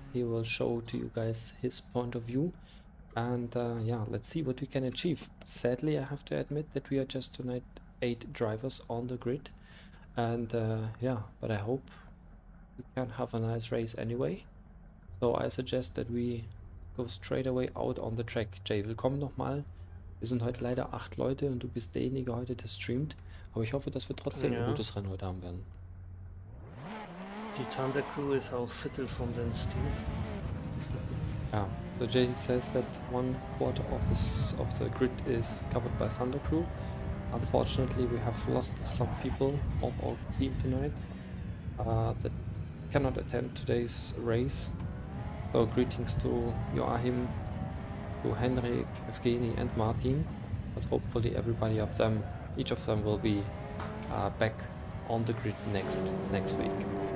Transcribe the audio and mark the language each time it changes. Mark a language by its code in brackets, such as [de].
[en] He will show to you guys his point of view. And yeah, let's see what we can achieve. Sadly, I have to admit that we are just tonight 8 drivers on the grid. And yeah, but I hope we can have a nice race anyway. So I suggest that we go straight away out on the track. [de] Jay, willkommen nochmal. Wir sind heute leider 8 Leute und du bist derjenige heute, der streamt. Aber ich hoffe, dass wir trotzdem ein Ja, gutes Rennen heute haben werden. die Thunder Crew ist auch Viertel von den Steams. [en] Yeah, so Jay says that 1/4 of the grid is covered by Thunder Crew. Unfortunately, we have lost some people of our team tonight that cannot attend today's race. So greetings to Joachim, to Henrik, Evgeny and Martin, but hopefully each of them will be back on the grid next week.